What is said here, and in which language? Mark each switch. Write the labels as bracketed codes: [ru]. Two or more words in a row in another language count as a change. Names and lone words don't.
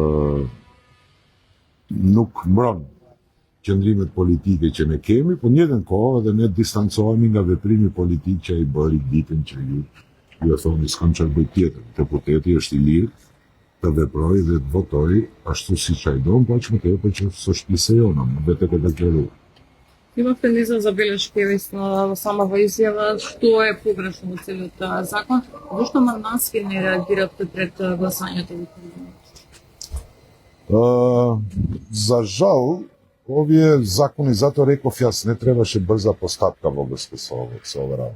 [sq] nuk mbron qëndrimet politike që ne kemi, po njëtën kohë edhe ne distancohemi nga veprimi politik që ai bëri ditën që ju e thoni s'kam çfarë bëj tjetër. Deputeti është i lirë të veproj dhe të votoj ashtu siç ai don, po aq më tepër që s'është pjesë jona, vetë e deklaruar. [mk] Има механизам за белешки на самава изјава што е погрешно во целиот закон. Зошто Мандански не реагирате пред гласањето во парламент? За жал, овие закони, затоа реков јас, не требаше брза постапка во врска со ова работа.